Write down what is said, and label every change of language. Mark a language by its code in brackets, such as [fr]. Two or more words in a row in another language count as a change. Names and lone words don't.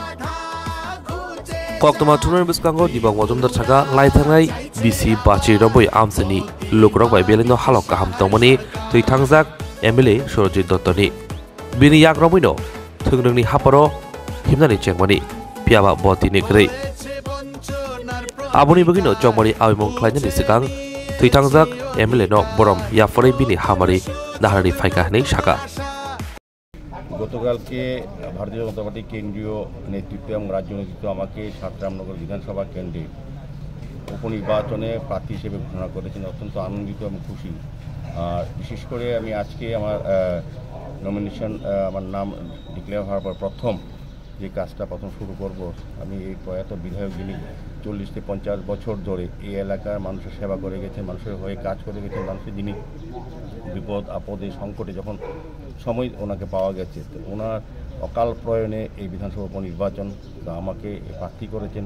[trp] कक्तमा थुनर बिस्कांगो दीपक मजुमदार सागा लाइथांनाय बिसि बाचि रबै आमसनि लोकरक बाय बेलेनो हालक गाहाम तंमनि थैथांजाक एमएलए सुरजित दत्तनि बिनि याग्रमैनो थोंनोंनि हापरो हिमनानि चेंगमानि पियाबा बतिनि ग्रै आबुनि बगिनो चंबारि आबिमुं ख्लायनायनि सिगां थैथांजाक एमएलए नो बरम याफरै बिनि हामारि नाहारि फायकाहनै साका [bn] গতকালকে ভারতীয় জনতা পার্টি কেন্দ্রীয় নেতৃত্ব এবং রাজ্য নেতৃত্ব আমাকে রামনগর বিধানসভা কেন্দ্রে উপনির্বাচনে প্রার্থী হিসেবে ঘোষণা করেছেন। অত্যন্ত আনন্দিত এবং খুশি। আর বিশেষ করে আমি আজকে আমার নমিনেশন আমার নাম ডিক্লেয়ার হওয়ার পর প্রথম যে কাজটা শুরু করব, আমি এই প্রয়াত বিধায়ক যিনি 40 থেকে 50 বছর ধরে এই এলাকার মানুষের সেবা করে গেছেন, মানুষের হয়ে কাজ করে গেছেন, মানুষের যিনি বিপদ আপদে সংকটে যখন সময় ওনাকে পাওয়া গেছে, তো ওনার অকাল প্রয়াণে এই বিধানসভা উপনির্বাচন আমাকে প্রার্থী করেছেন।